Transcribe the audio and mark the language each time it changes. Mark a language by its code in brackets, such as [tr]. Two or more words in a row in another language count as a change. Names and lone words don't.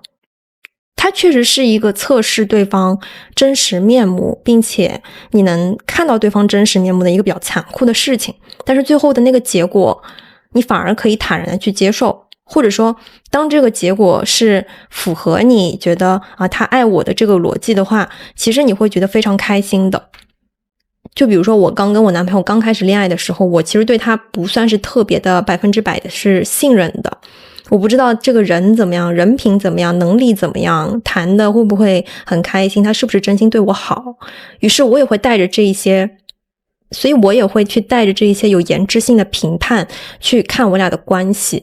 [zh] 它確實是一個測試對方真實面目，並且你能看到對方真實面目的一個比較殘酷的事情，但是最後的那個結果你反而可以坦然的去接受，或者說當這個結果是符合你覺得啊他愛我的這个邏輯的話，其實你會覺得非常開心的。就比如說我剛跟我男朋友剛開始戀愛的時候，我其實對他不算是特別的100%的是信任的，我不知道這個人怎麼樣，人品怎麼樣，能力怎麼樣，談的會不會很開心，他是不是真心對我好，於是我也會帶着這一些所以我也會去帶着這一些有顏值性的評判去看我倆的關係。